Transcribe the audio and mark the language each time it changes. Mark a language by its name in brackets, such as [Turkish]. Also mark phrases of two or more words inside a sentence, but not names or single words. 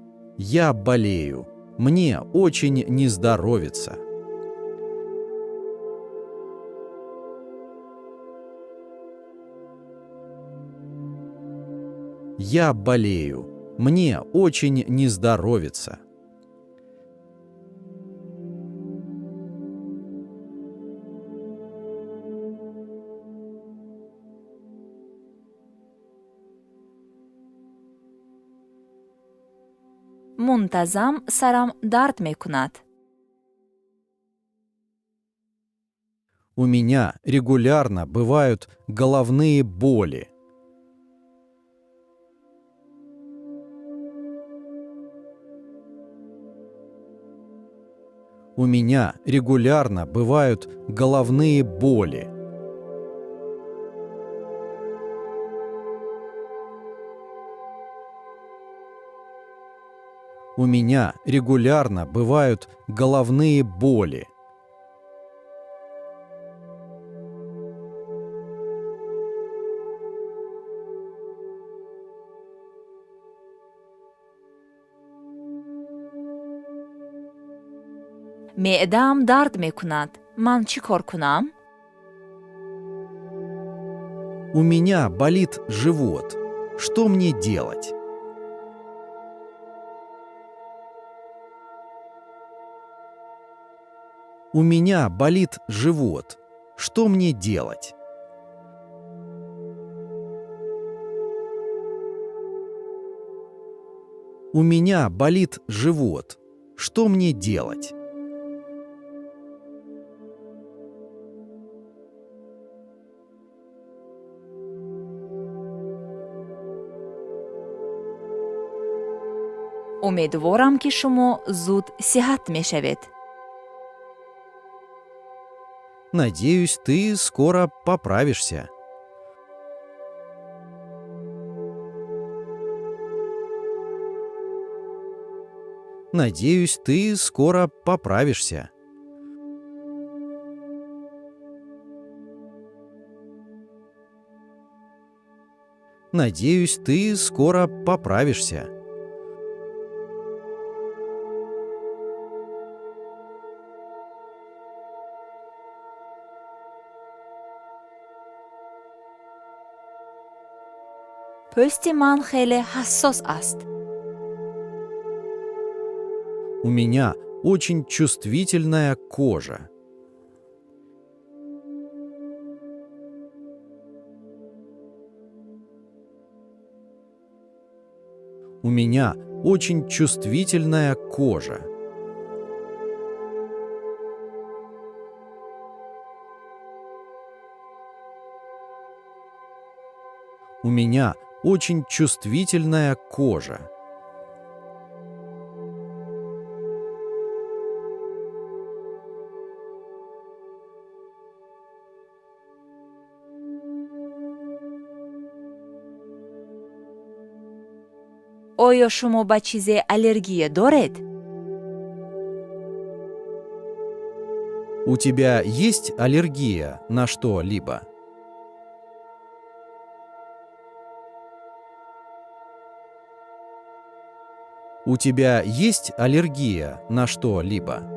[Russian] Я болею. Мне очень не здоровится. Я болею. Мне очень не здоровится. [Tajik] мунтазам сарам дард мекунад. [Russian] У меня регулярно бывают головные боли. У меня регулярно бывают головные боли. У меня регулярно бывают головные боли. [Tajik] меъдаам дард мекунад. ман чӣ кор кунам? [Russian] У меня болит живот. Что мне делать? У меня болит живот. Что мне делать? У меня болит живот. Что мне делать? [Tajik] умедворам ки шумо зуд сиҳат мешавед. [Russian] Надеюсь, ты скоро поправишься. Надеюсь, ты скоро поправишься. Надеюсь, ты скоро поправишься. [Tajik] пӯсти ман хеле ҳассос аст. [Russian] У меня очень чувствительная кожа. У меня очень чувствительная кожа. У меня очень чувствительная кожа. [Tajik] оё шумо ба чизе аллергия доред? [Russian] У тебя есть аллергия на что-либо? У тебя есть аллергия на что-либо?